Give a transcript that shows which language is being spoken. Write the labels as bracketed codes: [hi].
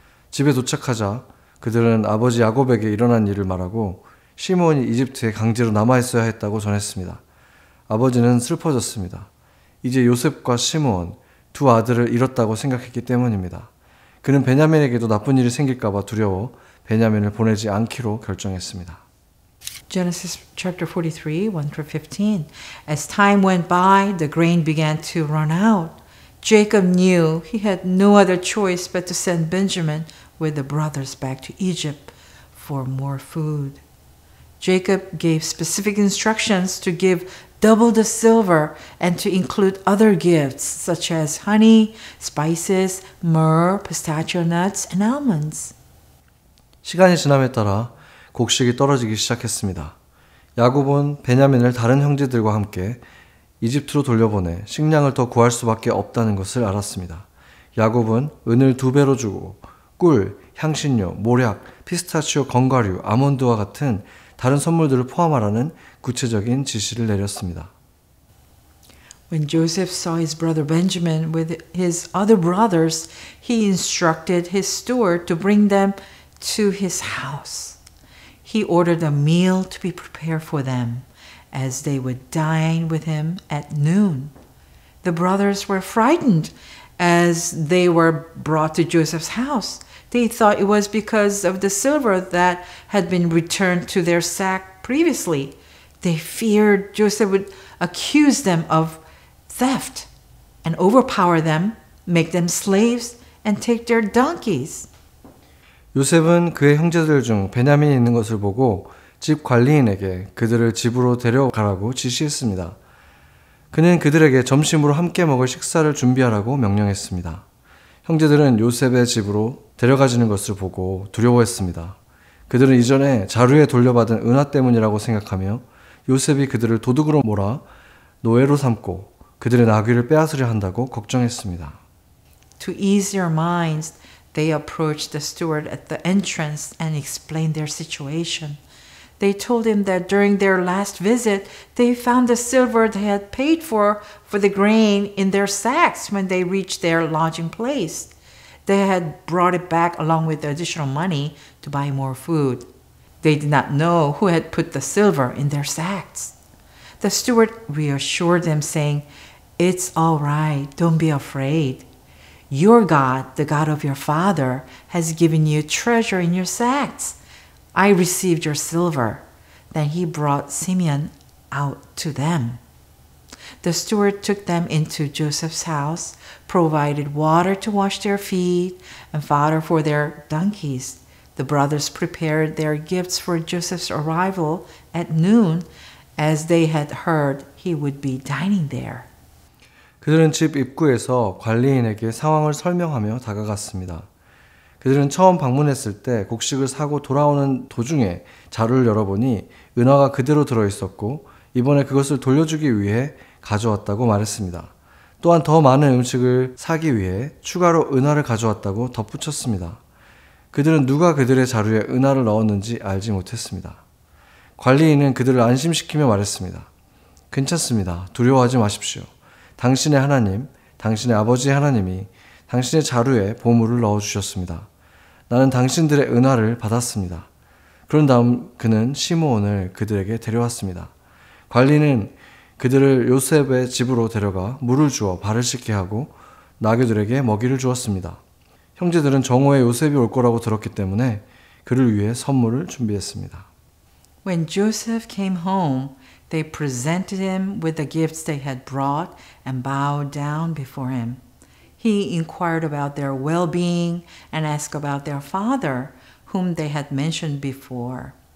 [ko] 집에 도착하자 그들은 아버지 야곱에게 일어난 일을 말하고 시므온이 이집트에 강제로 남아있어야 했다고 전했습니다. 아버지는 슬퍼졌습니다. 이제 요셉과 시므온 두 아들을 잃었다고 생각했기 때문입니다. 그는 베냐민에게도 나쁜 일이 생길까 봐 두려워 베냐민을 보내지 않기로 결정했습니다. [en] Genesis chapter 43, 1-15. As time went by, the grain began to run out. Jacob knew he had no other choice but to send Benjamin with the brothers back to Egypt for more food. Jacob gave specific instructions to give double the silver and to include other gifts such as honey, spices, myrrh, pistachio nuts, and almonds. [ko] 시간이 지남에 따라 곡식이 떨어지기 시작했습니다. 야곱은 베냐민을 다른 형제들과 함께 이집트로 돌려보내 식량을 더 구할 수밖에 없다는 것을 알았습니다. 야곱은 은을 2배로 주고 꿀, 향신료, 모략, 피스타치오 건과류, 아몬드와 같은 다른 선물들을 포함하라는 구체적인 지시를 내렸습니다. [en] When Joseph saw his brother Benjamin with his other brothers, he instructed his steward to bring them to his house. He ordered a meal to be prepared for them, as they would dine with him at noon. The brothers were frightened as they were brought to Joseph's house. They thought it was because of the silver that had been returned to their sack previously. They feared Joseph would accuse them of theft and overpower them, make them slaves, and take their donkeys. [ko] 요셉은 그의 형제들 중 베냐민이 있는 것을 보고 집 관리인에게 그들을 집으로 데려가라고 지시했습니다. 그는 그들에게 점심으로 함께 먹을 식사를 준비하라고 명령했습니다. 형제들은 요셉의 집으로 데려가지는 것을 보고 두려워했습니다. 그들은 이전에 자루에 돌려받은 은화 때문이라고 생각하며 요셉이 그들을 도둑으로 몰아 노예로 삼고 그들의 나귀를 빼앗으려 한다고 걱정했습니다. [en] To ease their minds, they approached the steward at the entrance and explained their situation. They told him that during their last visit, they found the silver they had paid for the grain in their sacks when they reached their lodging place. They had brought it back along with the additional money to buy more food. They did not know who had put the silver in their sacks. The steward reassured them, saying, "It's all right, don't be afraid. Your God, the God of your father, has given you treasure in your sacks. I received your silver." Then he brought Simeon out to them. The steward took them into Joseph's house, provided water to wash their feet, and fodder for their donkeys. The brothers prepared their gifts for Joseph's arrival at noon, as they had heard he would be dining there. [ko] 그들은 집 입구에서 관리인에게 상황을 설명하며 다가갔습니다. 그들은 처음 방문했을 때 곡식을 사고 돌아오는 도중에 자루를 열어보니 은화가 그대로 들어있었고 이번에 그것을 돌려주기 위해 가져왔다고 말했습니다. 또한 더 많은 음식을 사기 위해 추가로 은화를 가져왔다고 덧붙였습니다. 그들은 누가 그들의 자루에 은화를 넣었는지 알지 못했습니다. 관리인은 그들을 안심시키며 말했습니다. 괜찮습니다. 두려워하지 마십시오. 당신의 하나님, 당신의 아버지의 하나님이 당신의 자루에 보물을 넣어주셨습니다. 나는 당신들의 은화를 받았습니다. 그런 다음 그는 시므온을 그들에게 데려왔습니다. 관리는 그들을 요셉의 집으로 데려가 물을 주어 발을 씻게 하고 나귀들에게 먹이를 주었습니다. 형제들은 정오에 요셉이 올 거라고 들었기 때문에 그를 위해 선물을 준비했습니다. [en] When Joseph came home, they presented him with the gifts they had brought and bowed down before him. He inquired about their well-being and asked about their father, whom they had mentioned before.